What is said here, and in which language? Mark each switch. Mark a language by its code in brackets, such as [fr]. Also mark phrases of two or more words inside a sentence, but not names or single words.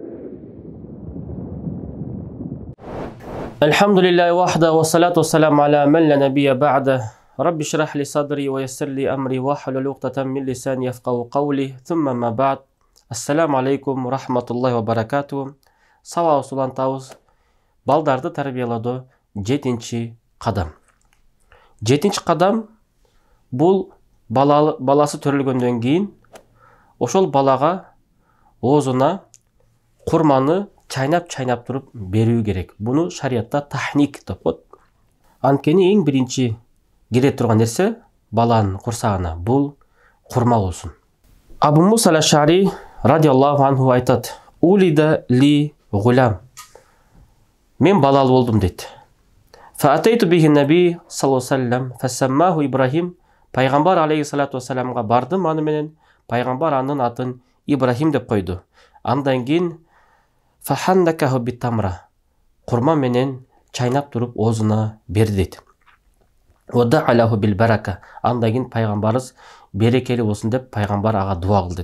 [ar] الحمد لله وحده والصلاة والسلام على من لا نبي بعده رب اشرح لي صدري ويسر لي أمري واحلل عقدة من لساني يفقهوا قولي ثم ما بعد السلام عليكم ورحمة الله وبركاته [ky] сау сулантабыз балдарды тарбиялоодо 7-чи кадам. 7-чи кадам бул баласы төрөлгөндөн кийин ошол балага оозуна курманы чайнап туруп берүү керек. Буну шариятта тахник деп коет. Анткени эң биринчи кире турган нерсе баланын курсагына бул курма болсун. [ar] أبو موسى الأشعري رضي الله عنه айтат: "ولد لي غلام." [ky] Мен балалы болдум дейт. [ar] فأتيت به النبي صلى الله عليه وسلم فسماه إبراهيم. [ky] Пайгамбар [ar] عليه الصلاة والسلام [ky] бардым, аны менен пайгамбар анын атын Ибрахим деп койду. Андан кийин [ar] فحنكه بتمرة. [ky] Курма менен чайнап туруп оозуна берди дейт. [ar] ودعا له بالبركة. [ky] Андан кийин пайгамбарыбыз берекелүү болсун деп пайгамбар ага дуа кылды.